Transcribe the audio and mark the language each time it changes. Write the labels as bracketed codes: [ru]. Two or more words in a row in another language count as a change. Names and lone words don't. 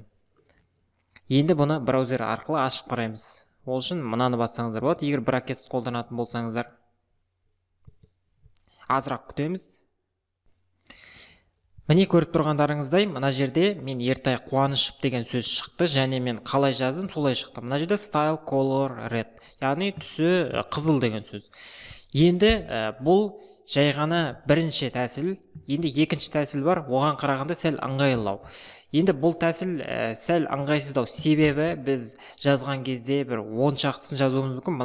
[kk] Енді бұны браузер арқылы ашып қараймыз. Ол үшін мынаны бассаңыздар болады. Егер brackets қолданатын болсаңыздар, азырақ күтеміз. Міне көріп тұрғандарыңыздай, мына жерде мен ертай қуанышып деген сөз шықты, және мен қалай жаздым, солай шықты. Мына жерде [en] style color red, [kk] яғни түсі қызыл деген сөз. Енді бұл жай ғана бірінші тәсіл. Енді екінші тәсіл бар, оған қарағанда сәл ыңғайлылау. Енді бұл тәсіл сәл ыңғайсыздау, себебі біз жазған кезде бір 10 шақтысын жазуымыз мүмкін.